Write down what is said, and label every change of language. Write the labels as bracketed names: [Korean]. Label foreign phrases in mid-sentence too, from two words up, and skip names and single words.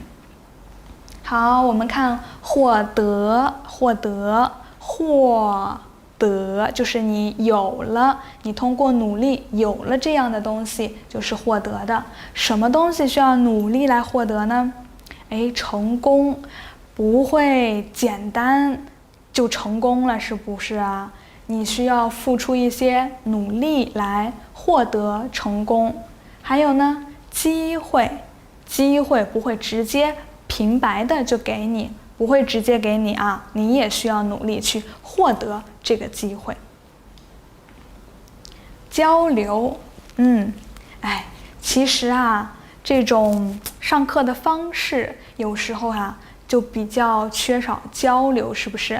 [Chinese] 好，我們看獲得，獲得就是你有了，你通過努力有了这样的東西，就是獲得的。什麼東西需要努力來獲得呢？成功不會簡單就成功了，是不是啊？你需要付出一些努力來獲得成功。還有呢，機會不會直接平白的就給你，不會直接給你啊，你也需要努力去獲得這個機會。交流，其實啊，這種上課的方式有時候啊就比較缺少交流，是不是？